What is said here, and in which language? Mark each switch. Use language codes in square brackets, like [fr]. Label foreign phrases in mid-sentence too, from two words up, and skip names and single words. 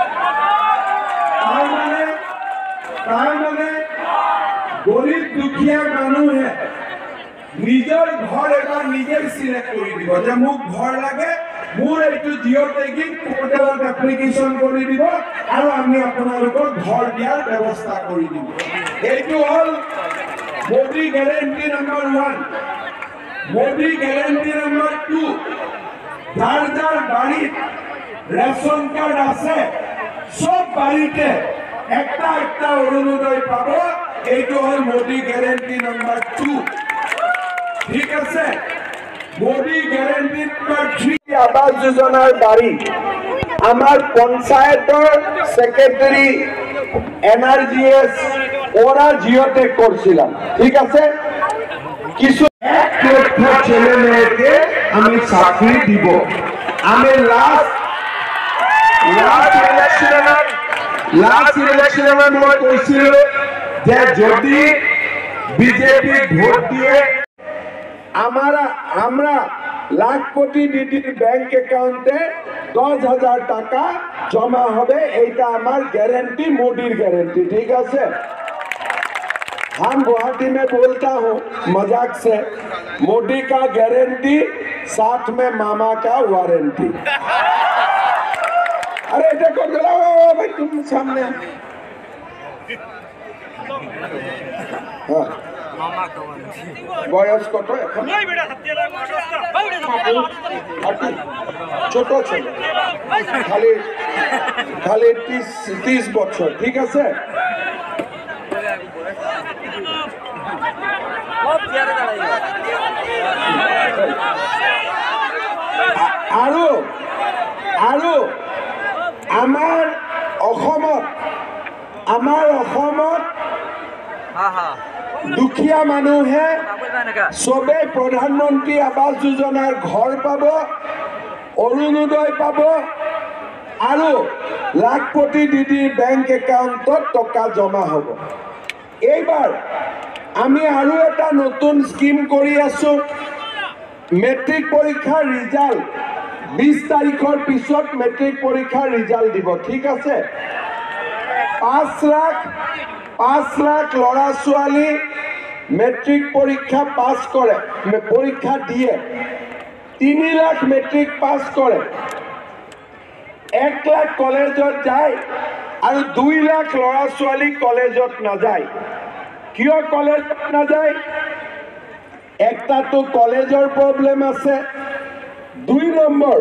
[as] তাৰ মানে গরিব দুখীয়া মানুহে নিজৰ ঘৰ এবাৰ নিজে সিলেক্ট কৰি দিব যে মোক ঘৰ লাগে, মোৰ এইটো [en] geo tagging [as] পোৰ্টেলত এপ্লিকেশ্যন কৰি দিব আৰু আমি আপোনালোকৰ ঘৰ দিয়াৰ ব্যৱস্থা কৰি দিব। এইটো হ'ল মোদী [en] guarantee number [as] 1। [bn] মোদী [en] guarantee number [bn] 2, যাৰ যাৰ বাড়িত [en] ration card [bn] আছে সব বাড়িতে একটা একটা অরুণোদয় পাব। [as] এইটো হল মোদী [en] guarantee number [as] 2। ঠিক আছে? [bn] মোদী [en] guarantee number [bn] 3 আবাস যোজনার বাড়ি আমার পঞ্চায়েতৰ সেক্রেটারি NRGS ওরা জিওটেক করছিলাম। ঠিক আছে? কিছু 1 লক্ষ ছেলে মেয়েকে আমি চাকরি দিব। আমি [en] last electionে [as] মই কৈছিল যে [bn] যদি বিজেপি ভোট দিয়ে আমরা লাখপতি দিদির [en] bank accountে [bn] 10,000 টাকা জমা হবে। এইটা আমার গ্যারেंटी, মোদীর গ্যারান্টি। [hi] ठीक है? हम गुवाहाटी में बोलता हूँ मजाक से, मोदी का गारंटी साथ में मामा का वारंटी। अरे देखो भाई तुम सामने [bn] বয়স কত এখন? ছোট ছেলে, খালি 30 বছর। ঠিক আছে? [as] আৰু আমাৰ অসমত দুখীয়া মানুহে [bn] সবে প্রধানমন্ত্রী আবাস যোজনার ঘর পাব, অরুণোদয় পাব আৰু লাখপতি দিদির [en] bank accountত [bn] টকা জমা হব। [as] এইবার আমি আৰু এটা নতুন স্কিম কৰি আছো। [bn] মেট্রিক পরীক্ষার রিজাল্ট 20 তারিখের পিছত মেট্রিক পরীক্ষার রিজাল্ট দিব। ঠিক আছে? 5 লাখ লড়া ছোৱালী মেট্রিক পরীক্ষা পাস করে, পরীক্ষা দিয়ে 3 লাখ মেট্রিক পাস করে, 1 লাখ কলেজত যায় আর 2 লাখ লড়া ছোৱালী কলেজত না যায়। [as] কিয় কলেজত না যায়? একটা তো কলেজৰ প্রবলেম আছে, 2 নম্বৰ